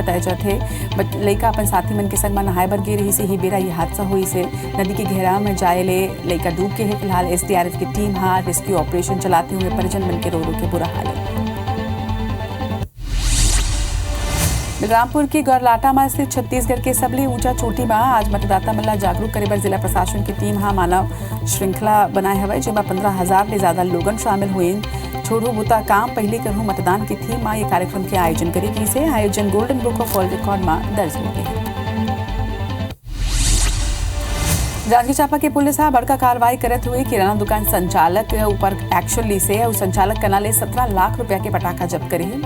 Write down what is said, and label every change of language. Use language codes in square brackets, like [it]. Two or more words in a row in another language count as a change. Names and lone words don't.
[hne] बताया जाते लड़का अपन साथी मन के संग में नहाए बर गे रही से ही बेरा ये हादसा हुई से। नदी के घेरा में जाए ले लड़का डूब के है। फिलहाल SDRF की टीम [en] rescue operation [hne] चलाते हुए परिजन मन के रो के बुरा हाल है। बलरामपुर की गौरलाटा में स्थित छत्तीसगढ़ के सबले ऊंचा चोटी में आज मतदाता मन ला जागरूक करे बर जिला प्रशासन की टीम हा मानव श्रृंखला बनाए हवे, जेमा 15,000 ले ज्यादा लोगन शामिल हुए। छोड़ू बुता काम पहले करूं मतदान की थीम में ये कार्यक्रम के आयोजन करेगी। इसे आयोजन गोल्डन बुक ऑफ वर्ल्ड रिकॉर्ड में दर्ज हो गई। जांजगीर चांपा की पुलिस हा बड़का कार्रवाई करत हुए किराना दुकान संचालक ऊपर एक्शन ली से और संचालक कना ले 17 लाख रुपया के पटाखा जब्त करे है।